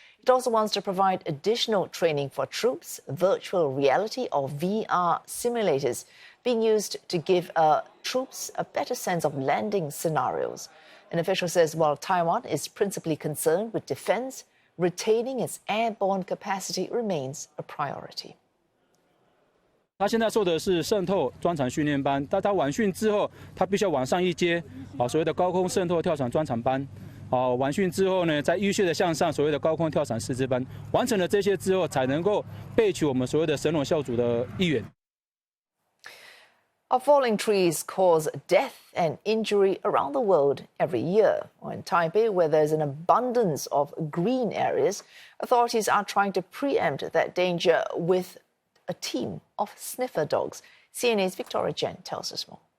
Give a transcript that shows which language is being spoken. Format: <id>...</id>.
<en>It also wants to provide additional training for troops, virtual reality or VR simulators being used to give troops a better sense of landing scenarios. An official says while Taiwan is principally concerned with defense, retaining its airborne capacity remains a priority.</en> <zh>他现在受的是渗透专场训练班，但他完训之后，他必须要往上一阶，所谓的高空渗透跳伞专场班。完训之后呢，再依序的向上，所谓的高空跳伞师资班。完成了这些之后，才能够备取我们所谓的神龙校组的一员。</zh> <en>Falling trees cause death and injury around the world every year. In Taipei, where there's an abundance of green areas, authorities are trying to preempt that danger with a team of sniffer dogs. CNA's Victoria Jen tells us more.</en>